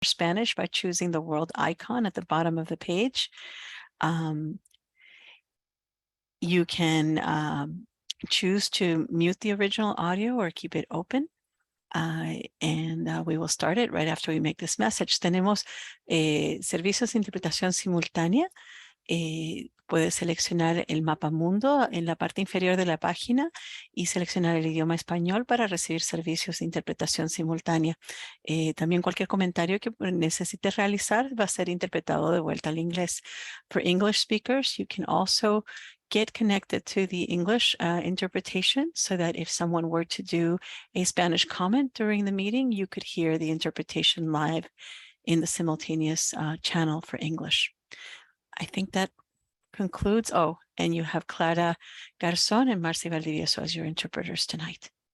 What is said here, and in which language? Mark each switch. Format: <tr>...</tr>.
<en>Spanish by choosing the world icon at the bottom of the page. You can choose to mute the original audio or keep it open. And we will start it right after we make this message.</en> <es>Tenemos servicios de interpretación simultánea. Puedes seleccionar el mapa mundo en la parte inferior de la página y seleccionar el idioma español para recibir servicios de interpretación simultánea. También cualquier comentario que necesites realizar va a ser interpretado de vuelta al inglés.</es> <en>For English speakers, you can also get connected to the English interpretation so that if someone were to do a Spanish comment during the meeting, you could hear the interpretation live in the simultaneous channel for English. I think that concludes. Oh, and you have Clara Garzón and Marcy Valdivieso as your interpreters tonight.</en>